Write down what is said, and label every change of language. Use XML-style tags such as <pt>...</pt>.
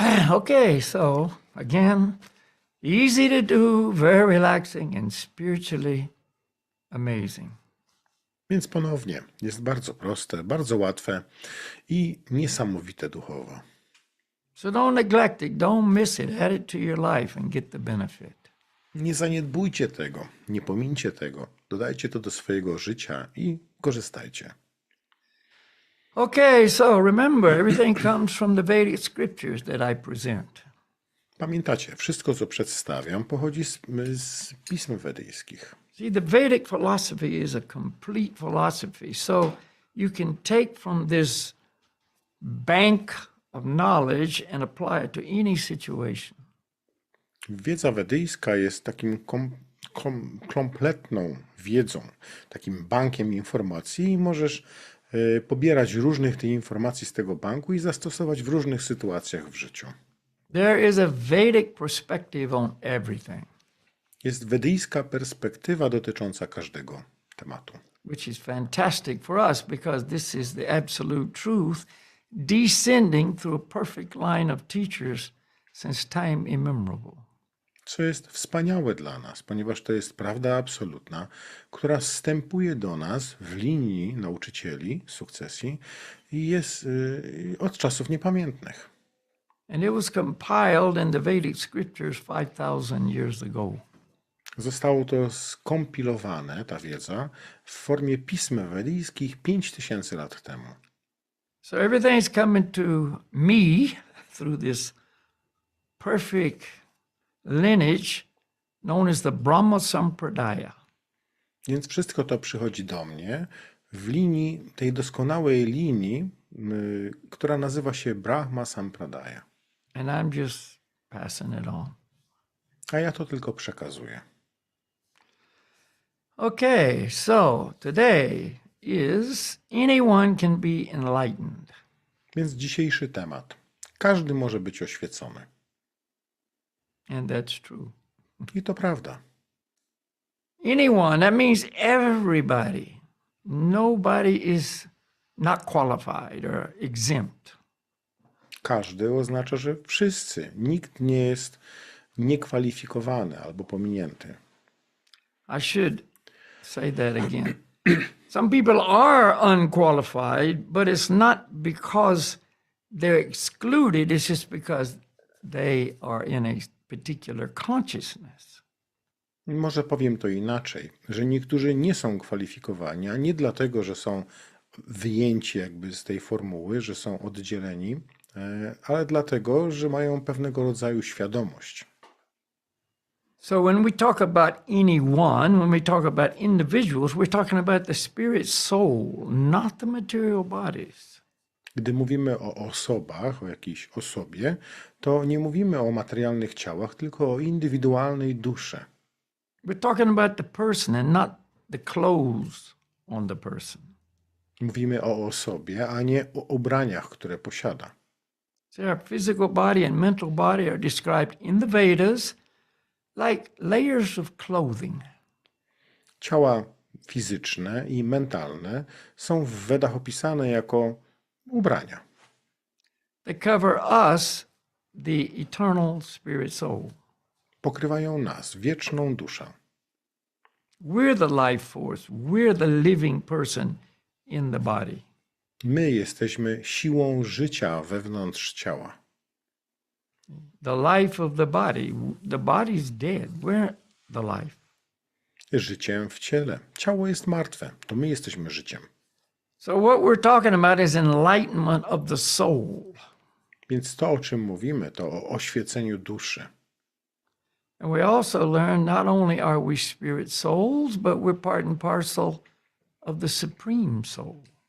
<en>Okay, so again, easy to do, very relaxing and spiritually amazing.</en> <pl>Więc ponownie, jest bardzo proste, bardzo łatwe i niesamowite duchowo.</pl> <en>So don't neglect it, don't miss it, add it to your life and get the benefit.</en> <pl>Nie zaniedbujcie tego, nie pomińcie tego. Dodajcie to do swojego życia i korzystajcie.</pl> <en>Okay, so remember, everything comes from the Vedic scriptures that I present.</en> <pl>Pamiętacie, wszystko co przedstawiam pochodzi z pism wedyjskich.</pl> <en>See, the Vedic philosophy is a complete philosophy. So you can take from this bank of knowledge and apply it to any situation.</en> <pl>Wiedza wedyjska jest takim kompletną wiedzą, takim bankiem informacji i możesz pobierać różnych tych informacji z tego banku i zastosować w różnych sytuacjach w życiu.</pl> <en>There is a Vedic perspective on everything,</en> <pl>Jest wedyjska perspektywa dotycząca każdego tematu.</pl> <en>which is fantastic for us because this is the absolute truth descending through a perfect line of teachers since time immemorable.</en> <pl>Co jest wspaniałe dla nas, ponieważ to jest prawda absolutna, która zstępuje do nas w linii nauczycieli sukcesji i jest od czasów niepamiętnych.</pl> <en>And it was compiled in the Vedic scriptures 5,000 years ago.</en> <pl>Zostało to skompilowane, ta wiedza, w formie pism wedyjskich 5000 lat temu.</pl> <en>So everything's coming to me through this perfect lineage known as the Brahma Sampradaya.</en> <pl>Więc wszystko to przychodzi do mnie w linii, tej doskonałej linii, która nazywa się Brahma Sampradaya.</pl> <en>And I'm just passing it on.</en> <pl>A ja to tylko przekazuję.</pl> <en>Okay, so today is anyone can be enlightened.</en> <pl>Więc dzisiejszy temat. Każdy może być oświecony.</pl> <en>And that's true.</en> <pl>I to prawda.</pl> <en>Anyone, that means everybody. Nobody is not qualified or exempt.</en> <pl>Każdy oznacza, że wszyscy. Nikt nie jest niekwalifikowany albo pominięty.</pl> <en>I should say that again. Some people are unqualified, but it's not because they're excluded, it's just because they are in a particular consciousness.</en> <pl>Może powiem to inaczej, że niektórzy nie są kwalifikowani, a nie dlatego, że są wyjęci jakby z tej formuły, że są oddzieleni, ale dlatego, że mają pewnego rodzaju świadomość.</pl> <en>So when we talk about anyone, when we talk about individuals, we're talking about the spirit soul, not the material bodies.</en> <pl>Gdy mówimy o osobach, o jakiejś osobie, to nie mówimy o materialnych ciałach, tylko o indywidualnej duszy.</pl> <en>We're talking about the person and not the clothes on the person.</en> <pl>Mówimy o osobie, a nie o ubraniach, które posiada.</pl> <en>So our physical body and mental body are described in the Vedas like layers of clothing.</en> <pl>Ciała fizyczne i mentalne są w Wedach opisane jako ubrania.</pl> <en>They cover us, the eternal spirit soul.</en> <pl>Pokrywają nas, wieczną duszę.</pl> <en>We're the life force. We're the living person in the body.</en> <pl>My jesteśmy siłą życia wewnątrz ciała.</pl> <en>The life of the body. The body's dead. We're the life.</en> <pl>Życiem w ciele. Ciało jest martwe, to my jesteśmy życiem.</pl> <en>So what we're talking about is enlightenment of the soul.</en> <pl>Więc to, o czym mówimy, to o oświeceniu duszy.</pl> <en>And we also learn not only are we spirit souls, but we're part and parcel of the supreme soul.</en>